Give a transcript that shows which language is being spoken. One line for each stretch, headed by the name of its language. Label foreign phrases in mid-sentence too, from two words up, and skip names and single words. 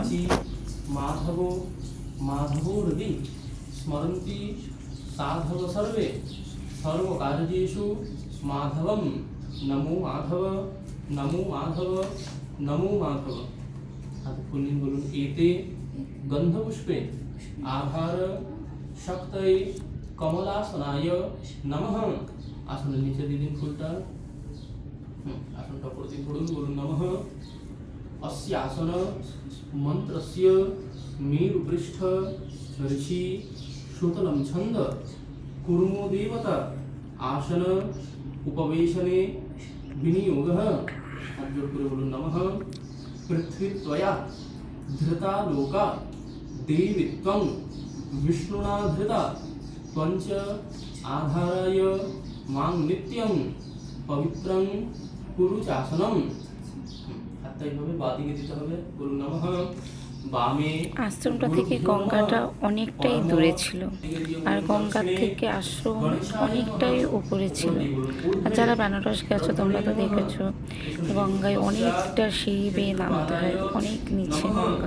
Sanskrit: মাধব স্মরন্তি সাধব সর্বে সর্বকার্যেষু মাধবম নমো মাধব নমো মাধব নমো মাধব।
Bangla: হাত খুললেন, বলুন এতে
Sanskrit: গন্ধপুষ্পে আধার শক্তয়ে কমলাসনায় নমঃ।
Bangla: আসনের নিচে দিয়ে দিন ফুলটা। আসনটা উপর দিন পড়ুন, বলুন নমঃ।
Sanskrit: अस्य आसन मंत्रस्य मेरुपृष्ठ ऋषि सुतलं छंद कुर्मो देवता आसन उपवेशने विनियोगः।
Hindi: हाथ जोड़ कर बोलो नमः।
Sanskrit: पृथ्वी त्वया धृता लोका देवी त्वं विष्णुना धृता त्वंच आधाराय मां नित्यं पवित्रं कुरु चासनम्।
Bangla: হাতটা এইভাবে বাঁদিকে দিতে হবে, বলুন নমঃ। বামে আশ্রমটা থেকে গঙ্গাটা অনেকটাই দূরে ছিল, আর গঙ্গার থেকে আশ্রম অনেকটাই উপরে ছিল। আর যারা বেনারস গেছো তোমরা তো দেখেছো, গঙ্গায় অনেকটা সিঁড়ি বেয়ে নামতে হয়, অনেক নিচে গঙ্গা।